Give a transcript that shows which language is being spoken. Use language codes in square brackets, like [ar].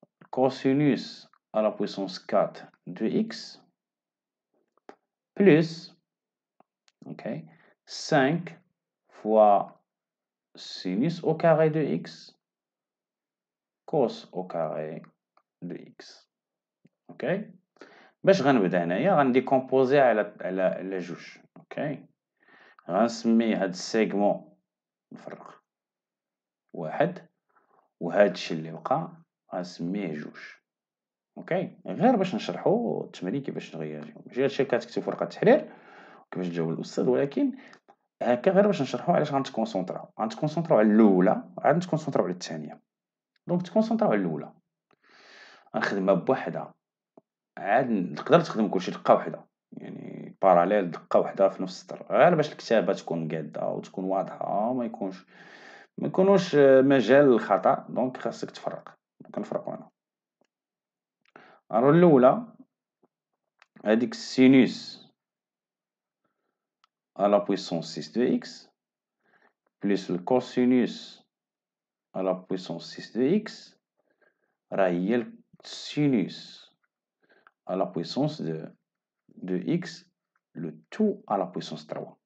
[fr] cosinus à la puissance 4 de x, plus, ok, 5 fois sinus au carré de x, cos au carré de x. ok. [ar] باش غنبدا هنايا غنديكومبوزي على جوج. اوكي، غنسمي هاد السيغمون نفرق واحد، وهاد الشي اللي بقى غنسميه جوج. اوكي، غير باش نشرحو التمارين كيفاش نغياجيو، ماشي هادشي كتكتب في ورقة التحرير وكيفاش تجاوب الأستاذ، ولكن هكا غير باش نشرحو علاش غنتكونسونطراو على الأولى عاد نتكونسونطراو على الثانية. دونك تكونسونطراو على الأولى، غنخدمها بوحدها، عاد تقدر تخدم كلشي دقة وحدة، يعني باراليل دقة وحدة في نفس السطر، غير باش الكتابة تكون قادة وتكون واضحة ما يكونوش مجال للخطأ. دونك خاصك تفرق. دونك نفرقو هنا. الوغ الأولى هاديك السينوس [fr] à la puissance 6 de x plus le cosinus à la puissance 6 de x [ar] راه هي السينوس [fr] à la puissance de x le tout à la puissance 3.